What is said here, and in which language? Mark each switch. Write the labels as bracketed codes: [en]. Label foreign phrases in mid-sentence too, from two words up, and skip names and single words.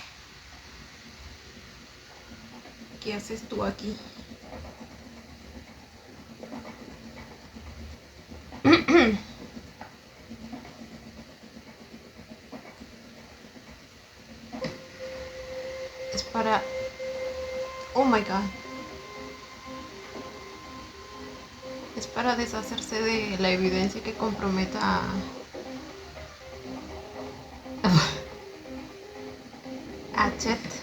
[es] ¿Qué haces tú aquí? Es para... [en] Oh my god. [es] Es para deshacerse de la evidencia que comprometa a Chet.